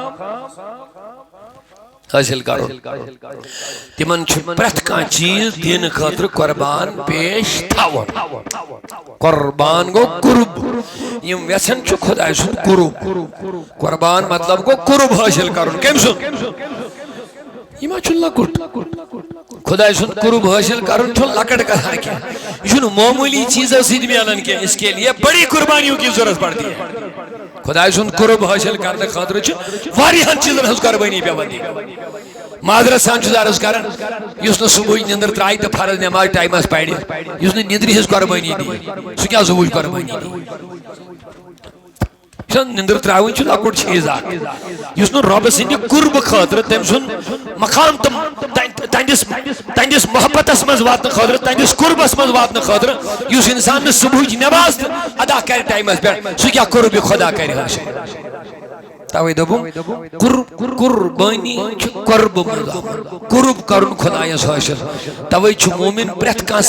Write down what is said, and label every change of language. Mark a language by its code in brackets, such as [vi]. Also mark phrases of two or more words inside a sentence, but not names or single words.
[ks] حٲصِل کرُن تِمن چھُ پرٛٮ۪تھ کانٛہہ چیٖز دِنہٕ خٲطرٕ قربان پیش تھاوُن قربان گوٚو قُرب یم یژھان چھِ خۄداے سُنٛد قُرب قربان مطلب گوٚو قُرب حٲصِل کرُن کٔمۍ سُنٛد یہِ ما چھُ لۄکُٹ خۄداے سُنٛد قُرب حٲصِل کرُن چھُنہٕ لۄکٕٹ کتھا کینٛہہ یہِ چھُنہٕ معموٗلی چیٖزو سۭتۍ میلان کینٛہہ [ur] اس کے لیے بڑی قربانیوں کی ضرورت پڑتی ہے [ks] خۄداے سُنٛد قُرب حٲصِل کرنہٕ خٲطرٕ چھِ واریاہن چیٖزن ہٕنٛز قربٲنی پیوان دِنۍ معذرت سان چھُس عرض کران یُس نہٕ صبحٕچ نِندٕر ترٛایہِ تہٕ فرض نٮ۪ماز ٹایمس پرِ یُس نہٕ نِندرِ ہٕنٛز قربٲنی دِیہِ سُہ کیٛاہ صبحٕچ قربٲنی دِیہِ نِندٕر ترٛاوٕنۍ چھُ لۄکُٹ چیٖز اکھ یُس نہٕ رۄبہٕ سٕنٛدِ قُربہٕ خٲطرٕ تٔمۍ سُنٛد مقام تہنٛدِس محبتس منٛز واتنہٕ خٲطرٕ تہنٛدِس قُربس منٛز واتنہٕ خٲطرٕ یُس انسان نہٕ صبحٕچ نٮ۪ماز تہٕ ادا کرِ ٹایمس پٮ۪ٹھ سُہ کیٛاہ قُربِ خۄدا کرِ حٲصِل توے دوٚپُم قربٲنی چھِ قۄربہٕ منٛز آمُت قُرب کرُن خۄدایس حٲصِل توے چھُ مومِن پرٛٮ۪تھ کانٛہہ